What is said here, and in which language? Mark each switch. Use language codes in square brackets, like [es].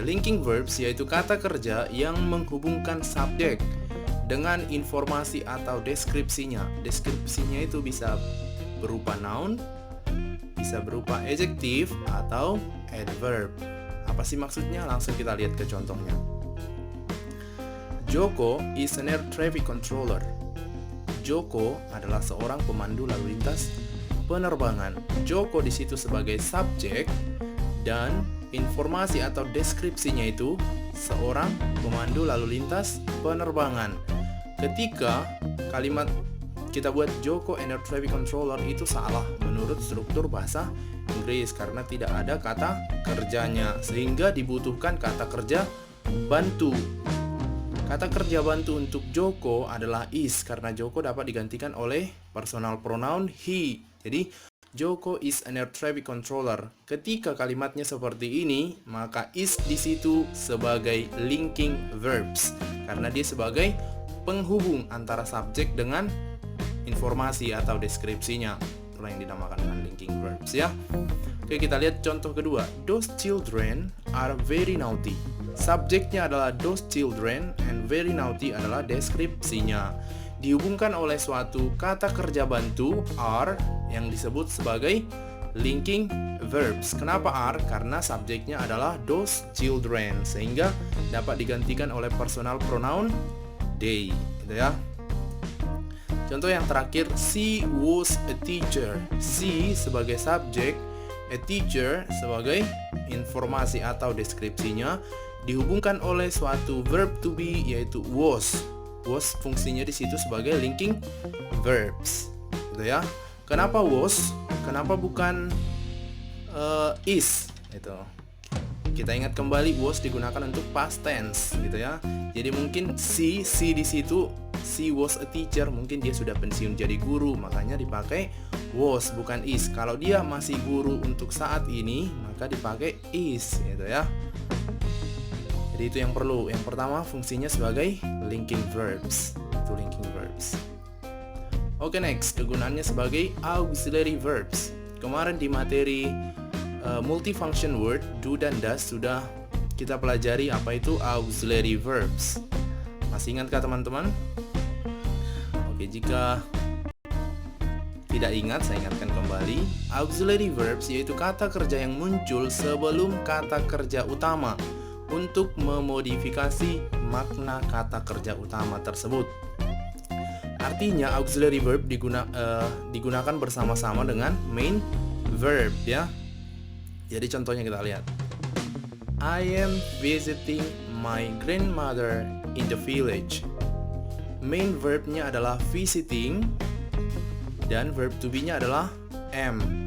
[id] Linking verbs yaitu kata kerja yang menghubungkan subjek dengan informasi atau deskripsinya. Deskripsinya itu bisa berupa noun, bisa berupa adjective atau adverb. Apa sih maksudnya? Langsung kita lihat ke contohnya. [en] Joko is an air traffic controller. [id] Joko adalah seorang pemandu lalu lintas penerbangan. Joko di situ sebagai subjek dan informasi atau deskripsinya itu seorang pemandu lalu lintas penerbangan. Ketika kalimat kita buat Joko [en] an air traffic controller [id] itu salah menurut struktur bahasa Inggris karena tidak ada kata kerjanya, sehingga dibutuhkan kata kerja bantu. Kata kerja bantu untuk Joko adalah is karena Joko dapat digantikan oleh personal pronoun he. Jadi [en] Joko is an air traffic controller. [id] Ketika kalimatnya seperti ini, maka is di situ sebagai linking verbs karena dia sebagai penghubung antara subjek dengan informasi atau deskripsinya. Itulah yang dinamakan dengan linking verbs ya. Oke, kita lihat contoh kedua. [en] Those children are very naughty. [id] Subjeknya adalah those children and [en] very naughty [id] adalah deskripsinya. Dihubungkan oleh suatu kata kerja bantu are yang disebut sebagai linking verbs. Kenapa are? Karena subjeknya adalah those children sehingga dapat digantikan oleh personal pronoun they, gitu ya. Contoh yang terakhir, [en] she was a teacher. [id] She sebagai subjek, a teacher sebagai informasi atau deskripsinya, dihubungkan oleh suatu verb to be yaitu was. Was fungsinya di situ sebagai linking verbs, gitu ya. Kenapa was? Kenapa bukan is? Itu. Kita ingat kembali was digunakan untuk past tense, gitu ya. Jadi mungkin she di situ, [en] she was a teacher, [id] mungkin dia sudah pensiun jadi guru, makanya dipakai was bukan is. Kalau dia masih guru untuk saat ini, maka dipakai is, gitu ya. Jadi itu yang perlu. Yang pertama fungsinya sebagai linking verbs. Itu linking verbs. Oke, next, kegunaannya sebagai auxiliary verbs. Kemarin di materi multifunction word do dan does sudah kita pelajari apa itu auxiliary verbs. Masih ingatkah teman-teman? Oke, jika tidak ingat, saya ingatkan kembali. Auxiliary verbs yaitu kata kerja yang muncul sebelum kata kerja utama untuk memodifikasi makna kata kerja utama tersebut. Artinya auxiliary verb digunakan bersama-sama dengan main verb, ya. Jadi contohnya kita lihat. [en] I am visiting my grandmother in the village. [id] Main verbnya adalah visiting dan verb to be-nya adalah am.